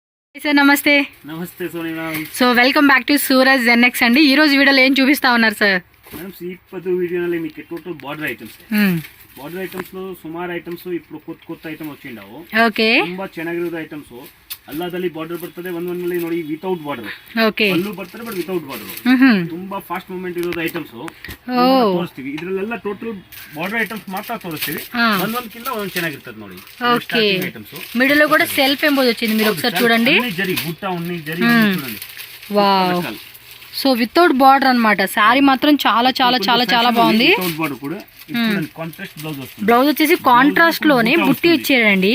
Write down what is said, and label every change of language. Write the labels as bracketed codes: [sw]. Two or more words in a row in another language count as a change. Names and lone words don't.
[te] సార్ నమస్తే. నమస్తే సోనియా. [en] So welcome back to [te] సూరజ్ జెన్ఎక్స్ అండి. ఈ రోజు వీడియోలో ఏం చూపిస్తా ఉన్నారు సార్? మేడం ఈ వీడియోలో మీకు [en] total border items border items [te] లో సుమాರು ಐಟಮ್ಸ್ ఇప్పుడు కొత్త ಐಟಮ್ వచ్చిండాವು. [kn] ಓಕೆ, ತುಂಬಾ ಚೆನ್ನಾಗಿರೋದು ಐಟಮ್ಸ್. ಅಲ್ಲದಲ್ಲಿ ಬಾರ್ಡರ್ ಬರ್ತದೆ, ಒಂದೊಂದಲ್ಲಿ ನೋಡಿ [en] without border. [kn] ಓಕೆ, ಅಲ್ಲೂ ಬರ್ತದೆ [en] but without border. [kn] ತುಂಬಾ [en] fast movement [kn] ಇರೋದು ಐಟಮ್ಸ್ ತೋರಿಸ್ತೀವಿ. ಇದ್ರಲ್ಲೆಲ್ಲ [en] total border items [kn] ಮಾತ್ರ ತೋರಿಸ್ತೀವಿ. ಒಂದೊಂದಕ್ಕಿಂತ ಒಂದೊಂದು ಚೆನ್ನಾಗಿರ್ತದೆ ನೋಡಿ. [te] ఓకే, మిడిల్ లో కూడా [en] self emboss [te] వచ్చింది, మీరు ఒకసారి చూడండి. జరీ బుట్ట ఉన్ని జరీ చూడండి. వావ్, [en] so without border [te] అన్నమాట. సారీ మాత్రం చాలా చాలా చాలా చాలా బాగుంది. [en] without border [te] కూడా [en] contrast blouse [te] వస్తుంది. బ్లౌజ్ వచ్చేసి కాంట్రాస్ట్ లోనే బుట్టి ఇచ్చారండి.